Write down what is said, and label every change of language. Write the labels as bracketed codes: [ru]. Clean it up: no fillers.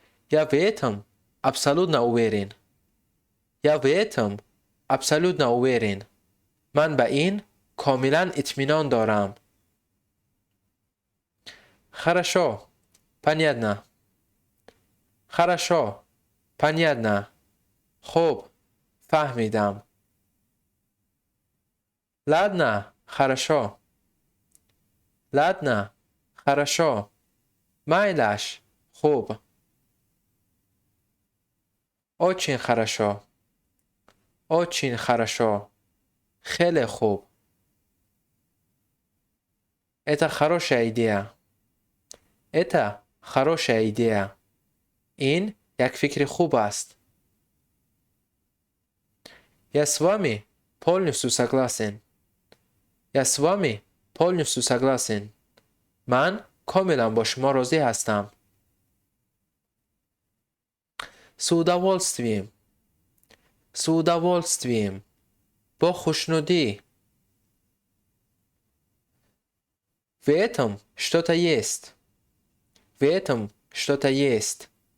[ru] Я в этом абсолютно уверен. Я в этом абсолютно уверен. [fa] من به این کاملا اطمینان دارم. [ru] Хорошо. Понятно. Хорошо. Понятно. [fa] خوب. فهمیدم. [ru] Ладно. Хорошо. Ладно. Хорошо. [fa] مایلش. خوب. [ru] Очень хорошо. Очень хорошо. [fa] خیلی خوب. [ru] Это хорошая идея. Это хорошая идея. [fa] این یک فکر خوب است. [ru] Я с вами полностью согласен. Я с вами полностью согласен. [fa] من کاملا با شما راضی هستم. [ru] С удовольствием. С удовольствием. [fa] با خوشنودی. [ru] В этом что-то есть. В этом что-то есть.